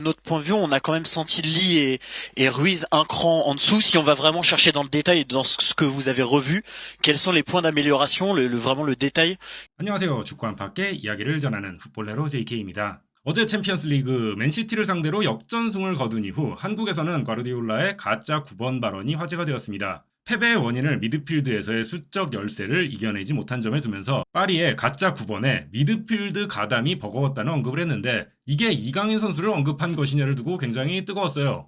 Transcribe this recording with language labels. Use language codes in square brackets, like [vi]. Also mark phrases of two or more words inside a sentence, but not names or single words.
[fr] Notre point de vue, on a quand même senti Lee et Ruiz un cran en dessous. Si on va vraiment chercher dans le détail, dans ce que vous avez revu, quels sont les points d'amélioration, vraiment le détail? [ko] 안녕하세요. 축구 안팎의 이야기를 전하는 풋볼레로 JK입니다. 어제 챔피언스 리그 맨시티를 상대로 역전승을 거둔 이후 한국에서는 과르디올라의 가짜 9번 발언이 화제가 되었습니다. 패배의 원인을 미드필드에서의 수적 열세를 이겨내지 못한 점에 두면서 파리의 가짜 9번에 미드필드 가담이 버거웠다는 언급을 했는데 이게 이강인 선수를 언급한 것이냐를 두고 굉장히 뜨거웠어요.